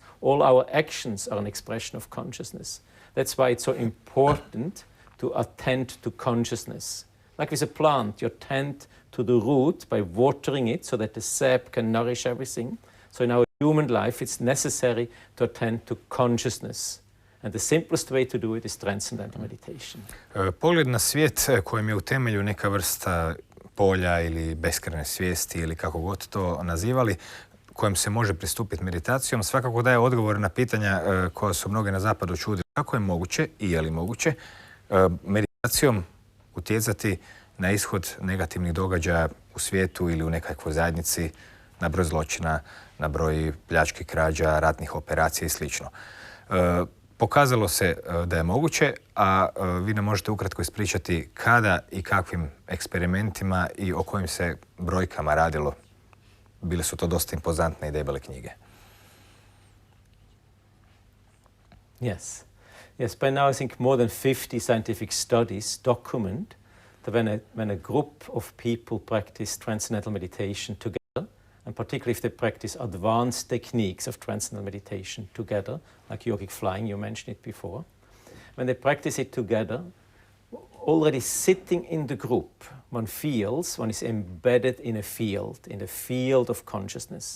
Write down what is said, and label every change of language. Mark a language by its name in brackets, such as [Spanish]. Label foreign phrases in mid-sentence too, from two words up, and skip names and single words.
[English] All our actions are an expression of consciousness. That's why it's so important to attend to consciousness. Like with a plant, you attend to the root by watering it so that the sap can nourish everything. So in our human life, it's necessary to attend to consciousness. And the simplest way to do it is transcendental meditation. [Croatian] Pogled na svijet kojem je u temelju neka vrsta polja ili beskrajne svijesti ili kako god to nazivali, kojem se može pristupiti meditacijom, svakako daje odgovor na pitanja koja su mnoge na zapadu čudili. Kako je moguće i je li moguće meditacijom utjecati na ishod negativnih događaja u svijetu ili u nekakvoj zajednici, na broj zločina, na broj pljački, krađa, ratnih operacija i sl. Pokazalo se da je moguće, a vi nam možete ukratko ispričati kada i kakvim eksperimentima i o kojim se brojkama radilo. Bile su to dosta impozantne i debele knjige. [English] Yes. Yes, by now I think more than 50 scientific studies document that when a group of people practice transcendental meditation together, and particularly if they practice advanced techniques of transcendental meditation together, like yogic flying, you mentioned it before, when they practice it together, already sitting in the group, one feels one is embedded in the field of consciousness.